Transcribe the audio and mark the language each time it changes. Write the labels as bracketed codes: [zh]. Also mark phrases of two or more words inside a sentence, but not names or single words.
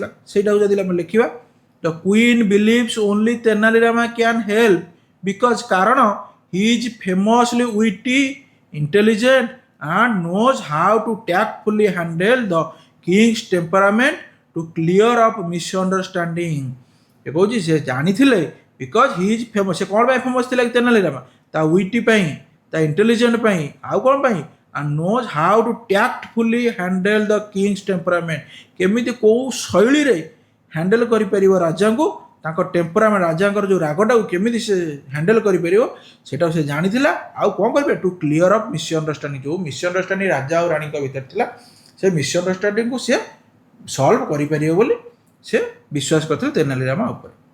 [or] ସେଇଟାକୁ ଯଦି ଆମେ ଲେଖିବା [en] the queen believes only Tenali Rama can help because, କାରଣ he is famously witty, intelligent and knows how to tactfully handle the king's temperament to clear up misunderstanding. [or] ଏ କହୁଛି ସେ ଜାଣିଥିଲେ [en] because he is famous. [or] ସେ କ'ଣ ପାଇଁ ଫେମସ୍ ଥିଲା କି ତେନାଲି ରାମା? ତା ୱିଟି ପାଇଁ, ତା ଇଣ୍ଟେଲିଜେଣ୍ଟ ପାଇଁ, ଆଉ କ'ଣ ପାଇଁ? [en] and knows how to tactfully handle the king's temperament, [or] କେମିତି କେଉଁ ଶୈଳୀରେ ହ୍ୟାଣ୍ଡେଲ କରିପାରିବ ରାଜାଙ୍କୁ, ତାଙ୍କ ଟେମ୍ପରାମେଣ୍ଟ, ରାଜାଙ୍କର ଯେଉଁ ରାଗଟାକୁ କେମିତି ସେ ହ୍ୟାଣ୍ଡେଲ କରିପାରିବ ସେଇଟାକୁ ସେ ଜାଣିଥିଲା। ଆଉ କ'ଣ କରିବେ? [en] to clear of misunderstanding, [or] ଯେଉଁ ମିସ୍ଅଣ୍ଡରଷ୍ଟାଣ୍ଡିଂ ରାଜା ଆଉ ରାଣୀଙ୍କ ଭିତରେ ଥିଲା ସେ ମିସ୍ଅଣ୍ଡରଷ୍ଟାଣ୍ଡିଂକୁ ସେ ସଲ୍ଭ କରିପାରିବ ବୋଲି ସେ ବିଶ୍ୱାସ କରିଥିଲେ ତେନାଲି ରାମା ଉପରେ।